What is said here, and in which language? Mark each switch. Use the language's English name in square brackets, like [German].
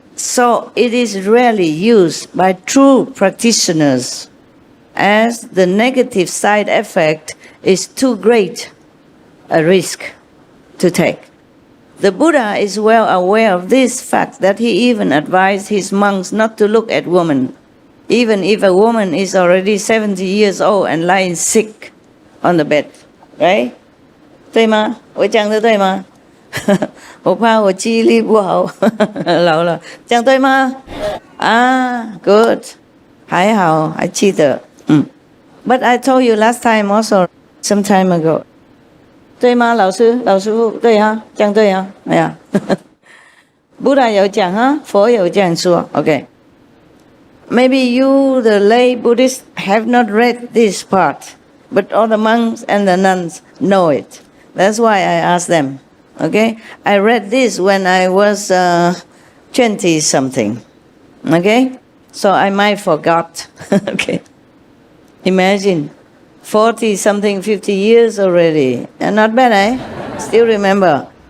[English] So it is rarely used by true practitioners, as the negative side effect is too great a risk to take. The Buddha is well aware of this fact that he even advised his monks not to look at women, even if a woman is already 70 years old and lying sick on the bed, right? [Chinese] 对吗？我讲的对吗？我怕我记忆力不好，老了，讲对吗？啊 ，good， 还好，还记得。 [English] But I told you last time also, some time ago. [Chinese] 对吗，老师傅？对哈，讲对哈。哎呀，Buddha 有讲哈，佛有这样说。 [English] Okay. Maybe you, the lay Buddhists, have not read this part, but all the monks and the nuns know it. That's why I asked them. Okay, I read this when I was 20-something. Okay, so I might forgot. Okay, imagine 40-something, 50 years already, and not bad, eh? Still remember.